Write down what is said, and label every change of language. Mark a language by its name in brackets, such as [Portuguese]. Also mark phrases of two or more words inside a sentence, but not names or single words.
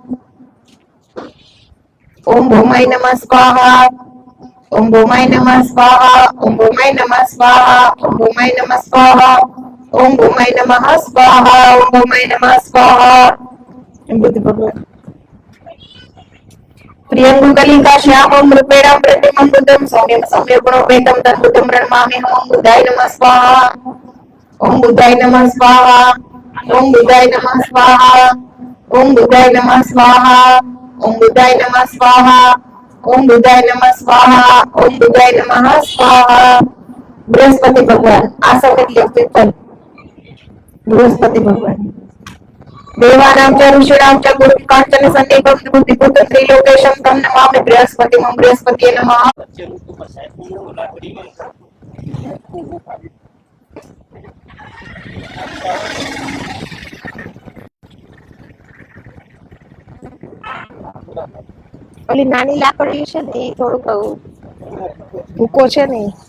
[Sanskrit] ओम भौमाय नमः स्वाहा ओम भौमाय नमः स्वाहा ओम भौमाय नमः स्वाहा ओम भौमाय नमः स्वाहा ओम भौमाय नमः स्वाहा ओम भौमाय नमः स्वाहा बुद्ध भगवान प्रियंगु कलिका श्यामं रूपेणं प्रतिमं बुद्धं सौम्यं सौम्यगुणोपेतं तद्बुद्धं प्रणमाम्यहम् ओम बुद्धाय नमः स्वाहा ओम बुद्धाय नमः स्वाहा ओम बुद्धाय नमः स्वाहा ओम बुद्धाय नमः स्वाहा ओम बुद्धाय नमः स्वाहा ओम बुद्धाय नमः स्वाहा ओम बुद्धाय नमः स्वाहा बृहस्पति भगवान आसक्त व्यक्तित्व बृहस्पति भगवान देवानां च ऋषीणां च गुरुकाञ्चन सन्निभं बुद्धिभूतं त्रिलोकेशं तं नमामि बृहस्पतिं बृहस्पतये नमः [Gujarati] વચ્ચે ઋતુ પર સાહેબ લાકડીમાં ઓલી નાની લાકડી છે ને એ થોડુંક ભૂકો છે ને